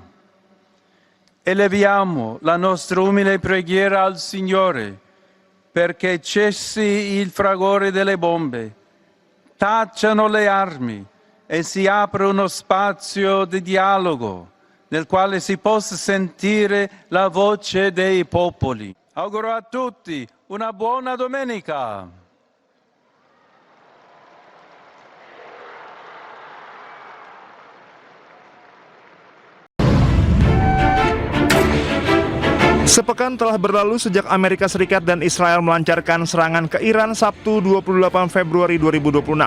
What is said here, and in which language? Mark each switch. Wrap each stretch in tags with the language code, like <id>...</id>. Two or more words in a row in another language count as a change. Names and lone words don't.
<it>Eleviamo la nostra umile preghiera al Signore perché cessi il fragore delle bombe, tacciano le armi e si apra uno spazio di dialogo nel quale si possa sentire la voce dei popoli. Auguro a tutti una buona domenica.</it> <id>Sepekan telah berlalu sejak Amerika Serikat dan Israel melancarkan serangan ke Iran Sabtu 28 Februari 2026.</id>